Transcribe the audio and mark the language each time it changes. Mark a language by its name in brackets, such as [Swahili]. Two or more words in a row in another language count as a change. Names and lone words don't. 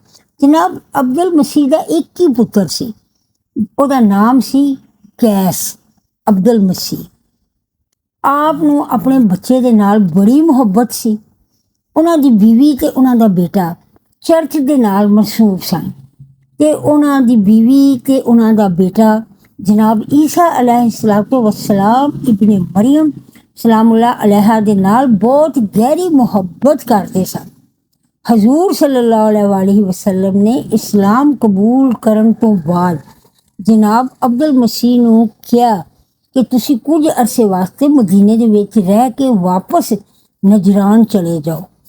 [Punjabi] ਜਨਾਬ ਅਬਦੁਲ ਮਸੀਹ ਦਾ ਇੱਕ ਹੀ ਪੁੱਤਰ ਸੀ, ਉਹਦਾ ਨਾਮ ਸੀ ਕੈਸ ਅਬਦੁਲ ਮਸੀਹ। ਆਪ ਨੂੰ ਆਪਣੇ ਬੱਚੇ ਦੇ ਨਾਲ ਬੜੀ ਮੁਹੱਬਤ ਸੀ। ਉਹਨਾਂ ਦੀ ਬੀਵੀ ਤੇ ਉਹਨਾਂ ਦਾ ਬੇਟਾ ਚਰਚ ਦੇ ਨਾਲ ਮਸਰੂਫ ਸਨ ਤੇ ਉਹਨਾਂ ਦੀ ਬੀਵੀ ਤੇ ਉਹਨਾਂ ਦਾ ਬੇਟਾ ਜਨਾਬ ਈਸਾ [Arabic] عليه الصلاة والسلام ابن مريم سلام الله عليها [Punjabi] ਦੇ ਨਾਲ ਬਹੁਤ ਗਹਿਰੀ ਮੁਹੱਬਤ ਕਰਦੇ ਸਨ। ਹਜ਼ੂਰ [Arabic] صلى الله عليه وسلم [Punjabi] ਨੇ ਇਸਲਾਮ ਕਬੂਲ ਕਰਨ ਤੋਂ ਬਾਅਦ ਜਨਾਬ ਅਬਦੁਲ ਮਸੀਹ ਨੂੰ ਕਿਹਾ ਕਿ ਤੁਸੀਂ ਕੁਝ ਅਰਸੇ ਵਾਸਤੇ ਮਦੀਨੇ ਦੇ ਵਿੱਚ ਰਹਿ ਕੇ ਵਾਪਸ ਨਜਰਾਨ ਚਲੇ ਜਾਓ।